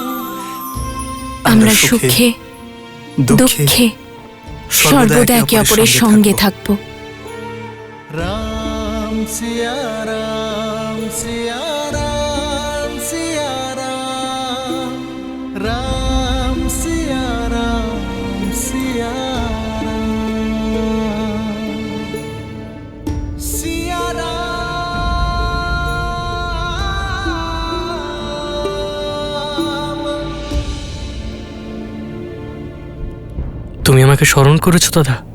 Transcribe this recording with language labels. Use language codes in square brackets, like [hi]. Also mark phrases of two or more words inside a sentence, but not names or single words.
[bn] আমরা সুখে দুঃখে সর্বদা একে অপরের সঙ্গে থাকব। [hi] राम सिया राम सिया राम सिया राम। राम सिया राम सिया [bn] তুমি আমাকে স্মরণ করেছো দাদা?